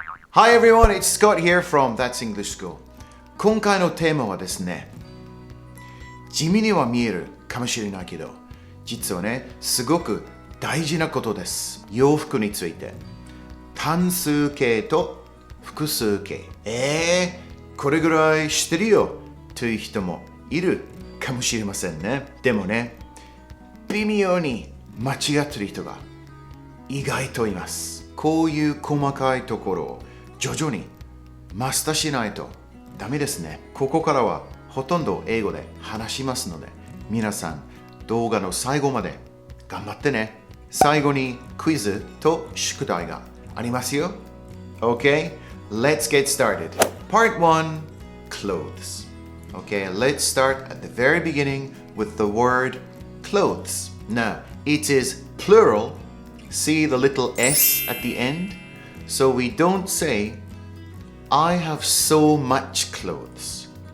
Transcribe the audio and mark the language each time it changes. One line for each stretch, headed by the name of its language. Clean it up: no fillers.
English: Hi everyone, it's Scott here from That's English School.
Japanese: 今回のテーマはですね、地味には見えるかもしれないけど、実はね、すごく大事なことです。洋服について。単数形と複数形。これぐらい知ってるよという人もいるかもしれませんね。でもね、微妙に間違ってる人が意外といます。こういう細かいところを徐々にマスターしないとダメですね。ここからはほとんど英語で話しますので、皆さん動画の最後まで頑張ってね。最後にクイズと宿題がありますよ。
English: Okay, let's get started. Part 1, clothes. Okay, let's start at the very beginning with the word clothes. Now, it is plural. See the little s at the end? So we don't say, I have so much clothes.